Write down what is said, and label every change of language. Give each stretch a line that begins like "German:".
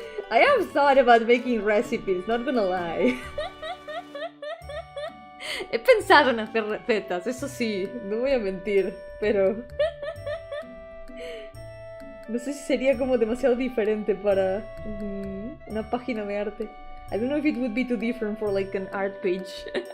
English: I have thought about making recipes, not gonna lie.
Spanish: He pensado en hacer recetas, eso sí, no voy a mentir, pero... no sé si sería como demasiado diferente para una página de arte.
English: I don't know if it would be too different for like an art page.